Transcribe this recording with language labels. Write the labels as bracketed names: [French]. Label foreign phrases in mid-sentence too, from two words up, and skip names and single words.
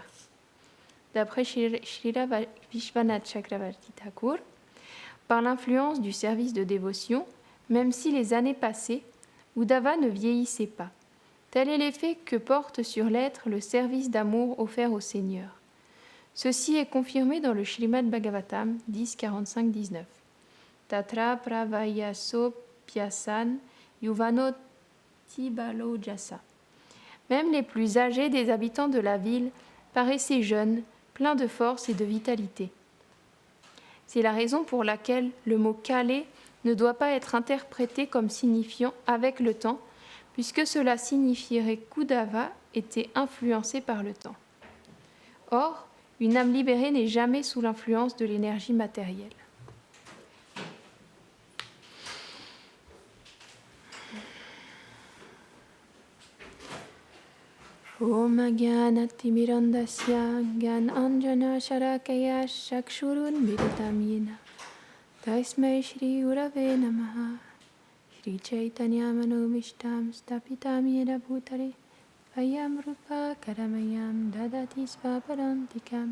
[French] D'après Srila Vishwanath Chakravarti Thakur, par l'influence du service de dévotion, même si les années passaient, Uddhava ne vieillissait pas. Tel est l'effet que porte sur l'être le service d'amour offert au Seigneur. Ceci est confirmé dans le Śrīmad Bhagavatam 10.45-19. [Sanskrit] तत्र प्रवयसोऽप्यासन् युवानोऽतिबलौजसः. [French] Même les plus âgés des habitants de la ville paraissaient jeunes, pleins de force et de vitalité. C'est la raison pour laquelle le mot Kale ne doit pas être interprété comme signifiant avec le temps, puisque cela signifierait qu'Uddhava était influencé par le temps. Or, une âme libérée n'est jamais sous l'influence de l'énergie matérielle. [Sanskrit] ॐ अज्ञानतिमिरान्धस्य ज्ञानाञ्जनशलाकया चक्षुरुन्मीलितं येन तस्मै श्रीगुरवे नमः श्रीचैतन्यमनोऽभीष्टं स्थापितं येन भूतले स्वयं रूपः कदा मह्यं ददाति स्वपदान्तिकम्.